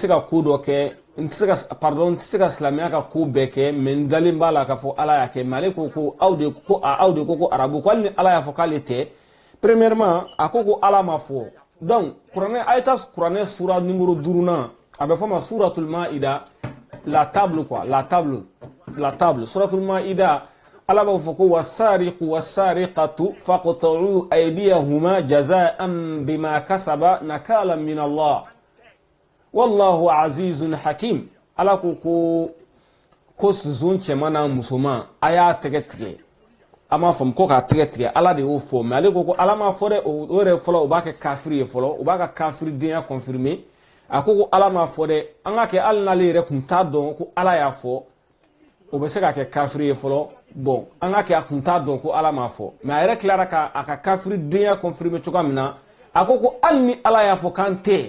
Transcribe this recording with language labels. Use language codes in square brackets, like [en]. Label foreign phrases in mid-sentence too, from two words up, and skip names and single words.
[bm] ka ko dɔ kɛ n tɛ se ka silamɛya ka ko bɛɛ kɛ mais n dalen b'a la k'a fɔ Ala y'a kɛ mais ale ko aw de ko arabu ko hali ni Ala y'a fɔ k'ale tɛ premièrement a ko Ala ma fɔ donc kuranɛ a ye taa kuranɛ sura numéro 5nan a bɛ fɔ ma [ar] سورة المائدة [fr] la table quoi la table [ar] سورة المائدة [bm] Ala b'a fɔ ko [ar] والسارق والسارقة فاقطعوا أيديهما جزاء بما كسبا نكالا من الله والله عزيز حكيم [bm] Ala ko zon cɛman n'a musoman a y'a tɛgɛ tigɛ ama fam ko ka tigɛ ala de y'o fɔ mais ale ko ala ma fɔ dɛ o yɛrɛ fɔlɔ o b'a kɛ kafiri ye fɔlɔ o b'a ka kafiri denya confirmer a ko ala ma fɔ dɛ an ka kɛ hali n'ale yɛrɛ kun t'a dɔn ko ala y'a fɔ o bɛ se ka kɛ kafiri ye fɔlɔ bon an ka kɛ a kun t'a dɔn ko ala ma fɔ mais a yɛrɛ tilara ka a ka kafiri denya confirmer cogoya min na a ko hali ni ala y'a fɔ k'an tɛ